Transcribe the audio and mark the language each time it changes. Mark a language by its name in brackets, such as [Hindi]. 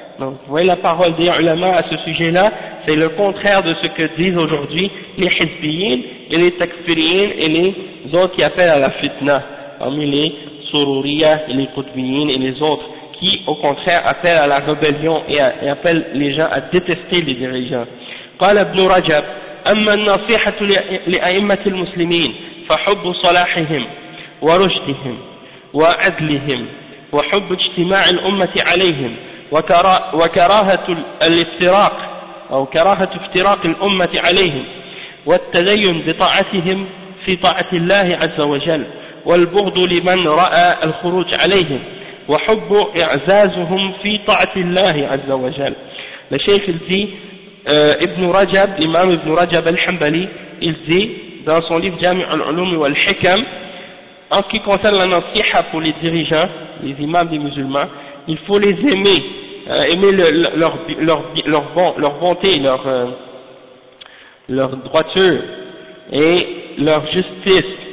[French] Donc, vous voyez la parole des ulama à ce sujet-là, c'est le contraire de ce que disent aujourd'hui les hizbiyyin et les takfiriyin et les autres qui appellent à la fitna, parmi les sururiyah et les qutbiyin et les autres, qui au contraire appellent à la rébellion et appellent les gens à détester les dirigeants. [Arabic] قال ابن رجب أما النصيحة لأئمة المسلمين فحب صلاحهم ورشدهم وعدلهم وحب اجتماع الأمة عليهم وكراهة الافتراق أو كراهة افتراق الأمة عليهم والتدين بطاعتهم في طاعة الله عز وجل والبغض لمن رأى الخروج عليهم وحب إعزازهم في طاعة الله عز وجل. [French] Le Cheikh il dit, Ibn Rajab, l'imam Ibn Rajab al-Hanbali, il dit dans son livre Jami' al-Ulum wal-Hikam, en ce qui concerne la nasiha pour les dirigeants, les imams des musulmans, il faut les aimer, aimer leur bonté, leur droiture et leur justice.